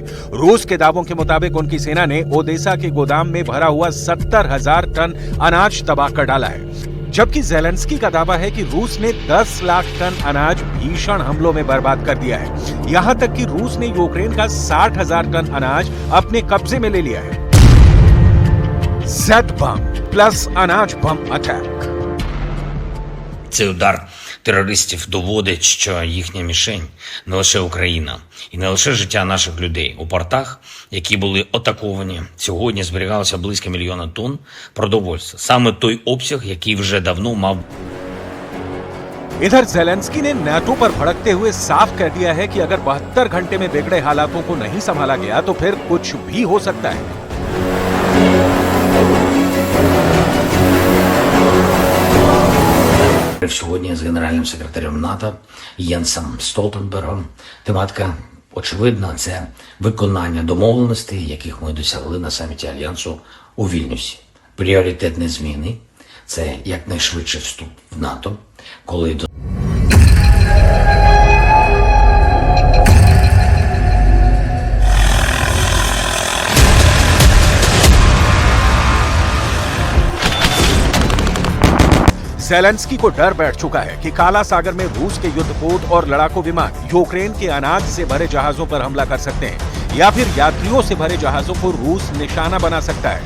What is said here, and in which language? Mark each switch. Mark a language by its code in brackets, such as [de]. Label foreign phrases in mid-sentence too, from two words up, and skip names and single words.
[hi] रूस के दावों के मुताबिक उनकी सेना ने ओडेसा के गोदाम में भरा हुआ 70,000 टन अनाज तबाह कर डाला है, जबकि ज़ेलेंस्की का दावा है कि रूस ने 10 लाख टन अनाज भीषण हमलों में बर्बाद कर दिया है। यहां तक कि रूस ने यूक्रेन का 60,000 टन अनाज अपने कब्जे में ले लिया है। Z बम प्लस अनाज बम अटैक। [uk] Цей удар терористів доводить, що їхня мішень не лише Україна і не лише життя наших людей. У портах, які були атаковані, сьогодні зберігалося близько 1 мільйона тонн продовольства. Саме той обсяг, який вже давно мав. [hi] इधर ज़ेलेंस्की ने नाटो पर भड़कते हुए साफ कह दिया है कि अगर 72 घंटे में बिगड़े हालातों को नहीं संभाला गया तो फिर कुछ भी हो सकता है। [uk] Сьогодні з генеральним секретарем НАТО Єнсом Столтенбергом. Тематика очевидна – це виконання домовленостей, яких ми досягли на саміті Альянсу у Вільнюсі. Пріоритетні зміни – це якнайшвидший вступ в НАТО, коли до [hi] ज़ेलेंस्की को डर बैठ चुका है कि काला सागर में रूस के युद्धपोत और लड़ाकू विमान यूक्रेन के अनाज से भरे जहाजों पर हमला कर सकते हैं या फिर यात्रियों से भरे जहाजों को रूस निशाना बना सकता है।